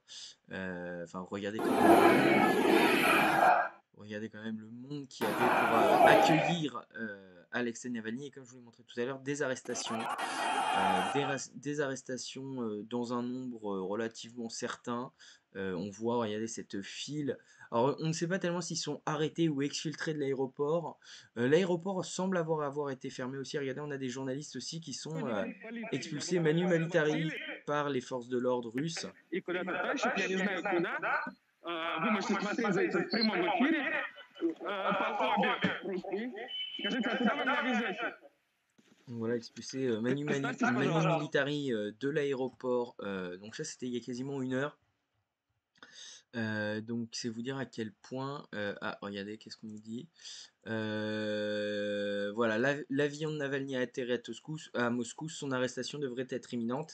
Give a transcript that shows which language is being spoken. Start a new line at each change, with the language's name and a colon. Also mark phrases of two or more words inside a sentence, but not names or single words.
French: Enfin, regardez quand même le monde qu'il y avait pour accueillir Alexei Navalny et comme je vous l'ai montré tout à l'heure, des arrestations, des arrestations dans un nombre relativement certain. On voit, regardez cette file. Alors on ne sait pas tellement s'ils sont arrêtés ou exfiltrés de l'aéroport. L'aéroport semble avoir été fermé aussi. Regardez, on a des journalistes aussi qui sont expulsés manu militari par les forces de l'ordre russes.
Russian: Вы можете смотреть за этим в прямом эфире по обе руки. Скажите, а куда вы меня везете?
French: Voilà, expulsé manu militari de l'aéroport. Donc ça, c'était il y a quasiment 1 heure. Donc c'est vous dire à quel point... ah, regardez, qu'est-ce qu'on nous dit? Voilà, l'avion de Navalny a atterri à Moscou, son arrestation devrait être imminente.